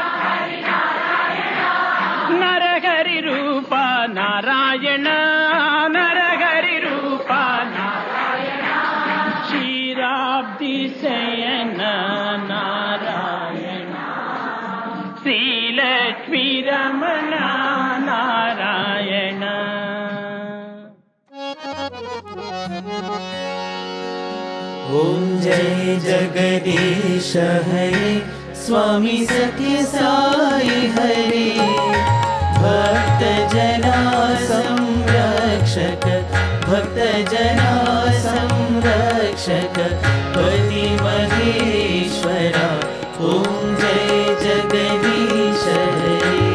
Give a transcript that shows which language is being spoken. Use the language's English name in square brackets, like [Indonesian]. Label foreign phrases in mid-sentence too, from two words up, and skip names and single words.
[Telugu] నరహరి రూప నారాయణ నరహరి రూప క్షీరాబ్ది శయన నారాయణ శ్రీలక్ష్మీ రమణ నారాయణ [Hindi] ओम जय जगदीश हरे स्वामी सत्य साई हरे भक्त जना संरक्षक भक्त जना संरक्षक पति महेश्वरा ओम जय जगदीश हरे